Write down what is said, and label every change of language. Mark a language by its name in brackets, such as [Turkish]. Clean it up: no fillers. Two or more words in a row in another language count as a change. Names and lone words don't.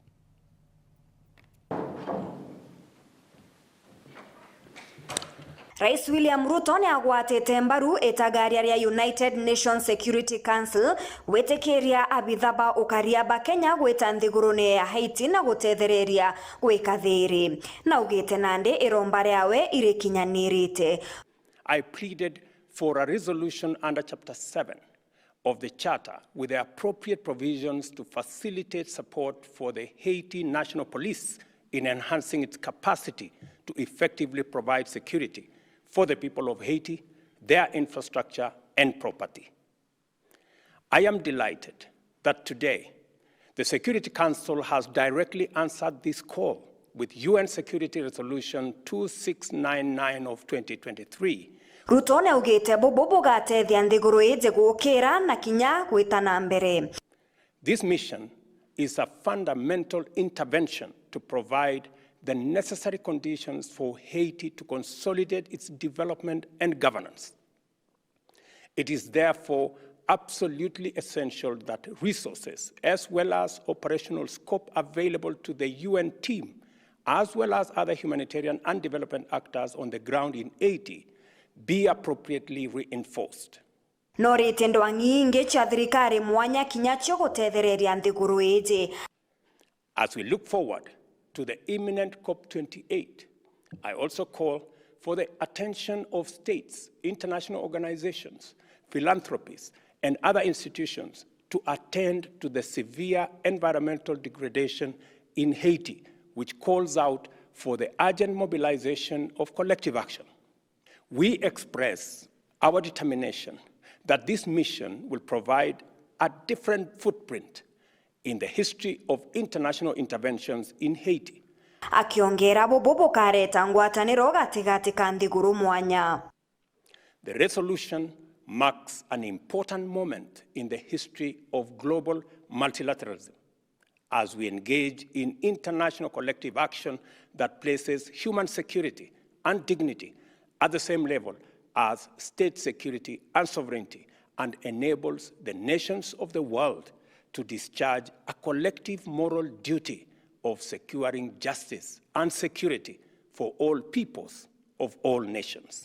[Meru] Rais William Ruto ni agwatite mbaru etagaria ria United Nations Security Council wetekeria abitha ba UKARIA ba Kenya gwita nthigurune ya Haiti na gutethereria gwika thiri. Na ugite nandi iromba riawe irikinyanirite. [English] I pleaded for a resolution under Chapter 7 of the Charter with the appropriate provisions to facilitate support for the Haiti National Police in enhancing its capacity to effectively provide security for the people of Haiti, their infrastructure and property. I am delighted that today the Security Council has directly answered this call with UN Security Resolution 2699 of 2023. [Meru] Ruto ne ugite bobo gatethia nthiguru ije gukira na kinya gwitana mbere. [English] This mission is a fundamental intervention to provide the necessary conditions for Haiti to consolidate its development and governance. It is therefore absolutely essential that resources as well as operational scope available to the UN team, as well as other humanitarian and development actors on the ground in Haiti, be appropriately reinforced. [Meru] Norite ndwanginge cha thirikari mwanya kinyacho gutethereria nthiguru iji. [English] As we look forward to the imminent COP28, I also call for the attention of states, international organizations, philanthropies, and other institutions to attend to the severe environmental degradation in Haiti, which calls out for the urgent mobilization of collective action. We express our determination that this mission will provide a different footprint in the history of international interventions in Haiti. [Meru] Akiongera bobo kareta ngwataniro gatigati ka nthiguru mwanya. [English] The resolution marks an important moment in the history of global multilateralism as we engage in international collective action that places human security and dignity at the same level as state security and sovereignty and enables the nations of the world to discharge a collective moral duty of securing justice and security for all peoples of all nations.